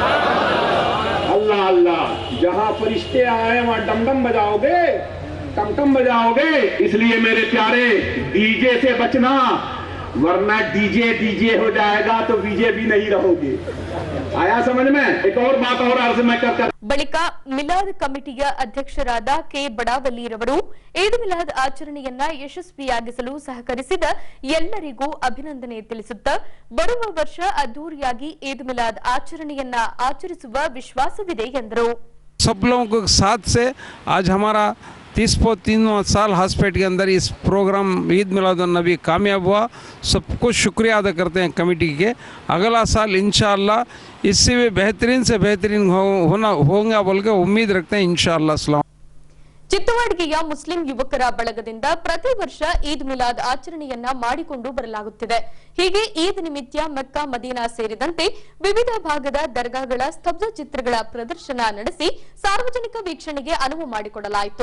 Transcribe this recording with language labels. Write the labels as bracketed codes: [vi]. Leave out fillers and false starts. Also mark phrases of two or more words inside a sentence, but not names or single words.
[hi] अल्लाह अल्लाह। जहां फरिश्ते आए वहां डमडम बजाओगे, टमटम बजाओगे। इसलिए मेरे प्यारे, डीजे से बचना, वरना डीजे हो जाएगा तो वीजे भी नहीं रहोगे। आया समझ में? एक और बात और अर्ज मैं कर [kn] ಬಳಿಕ ಮಿಲಾದ್ ಕಮಿಟಿಯ ಅಧ್ಯಕ್ಷರಾದ ಕೆ ಬಡಾವಲ್ಲಿರವರು ಈದ್ ಮಿಲಾದ್ ಆಚರಣೆಯನ್ನ ಯಶಸ್ವಿಯಾಗಿಸಲು ಸಹಕರಿಸಿದ ಎಲ್ಲರಿಗೂ ಅಭಿನಂದನೆ ತಿಳಿಸುತ್ತಾ ಬರುವ ವರ್ಷ ಅದ್ದೂರಿಯಾಗಿ ಈದ್ ಮಿಲಾದ್ ಆಚರಣೆಯನ್ನ ಆಚರಿಸುವ ವಿಶ್ವಾಸವಿದೆ ಎಂದರು। [hi] सब लोगों के साथ से आज हमारा 30 साल हॉस्पिटल के अंदर इस प्रोग्राम ईद मिलादुन्नबी कामयाब हुआ। सबको शुक्रिया अदा करते हैं कमेटी के। अगला साल इंशाअल्लाह इससे भी बेहतरीन से बेहतरीन होगा बोल के उम्मीद रखते हैं इंशाअल्लाह। [kn] ಚಿತ್ತವಾಡ್ಗಿಯ ಮುಸ್ಲಿಂ ಯುವಕರ ಬಳಗದಿಂದ ಪ್ರತಿ ವರ್ಷ ಈದ್ ಮಿಲಾದ್ ಆಚರಣೆಯನ್ನ ಮಾಡಿಕೊಂಡು ಬರಲಾಗುತ್ತಿದೆ। ಹೀಗೆ ಈದ್ ನಿಮಿತ್ತ ಮೆಕ್ಕಾ ಮದೀನಾ ಸೇರಿದಂತೆ ವಿವಿಧ ಭಾಗದ ದರ್ಗಾಗಳ ಸ್ತಬ್ಧ ಚಿತ್ರಗಳ ಪ್ರದರ್ಶನ ನಡೆಸಿ ಸಾರ್ವಜನಿಕ ವೀಕ್ಷಣೆಗೆ ಅನುವು ಮಾಡಿಕೊಡಲಾಯಿತು।